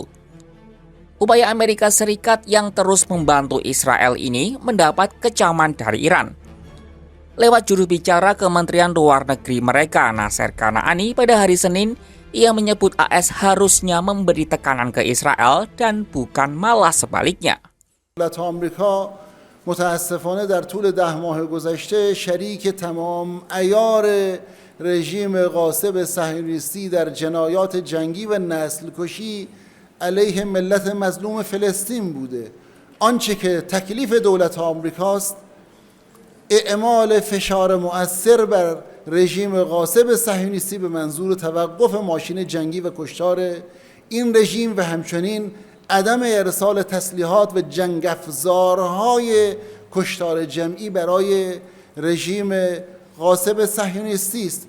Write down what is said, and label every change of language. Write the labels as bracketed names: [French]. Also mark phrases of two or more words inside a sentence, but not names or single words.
[Indonesian] Upaya Amerika Serikat yang terus membantu Israel ini mendapat kecaman dari Iran. Lewat juru bicara Kementerian Luar Negeri mereka, Nasser Kanaani, pada hari Senin, ia menyebut AS harusnya memberi tekanan ke Israel dan bukan malah sebaliknya. [Persian] آمریکا متاسفانه در طول 10 ماه گذشته شریک تمام عیار رژیم غاصب صهیونیستی در جنایات جنگی و نسل‌کشی علیه ملت مظلوم فلسطین بوده. آنچه که تکلیف دولت آمریکاست اعمال فشار مؤثر بر رژیم غاصب صهیونیستی به منظور توقف ماشین جنگی و کشتار این رژیم و همچنین عدم ارسال تسلیحات و جنگ افزارهای کشتار جمعی برای رژیم غاصب صهیونیستی است.